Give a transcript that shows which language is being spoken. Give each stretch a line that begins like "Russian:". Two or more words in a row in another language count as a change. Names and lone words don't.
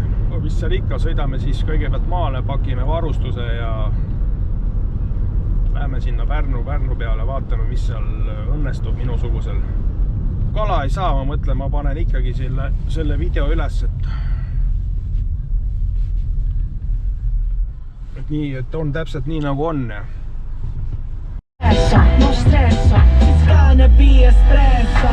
Estonian: Mis seal ikka, sõidame siis kõigepealt maale, pakime varustuse ja läheme sinna Pärnu peale, vaatame, mis seal õnnestub minusugusel. Kala ei saa, ma mõtlen, ma panen ikkagi selle video üles, et nii, et on täpselt nii nagu on.
English: No stressa, it's gonna be espresso.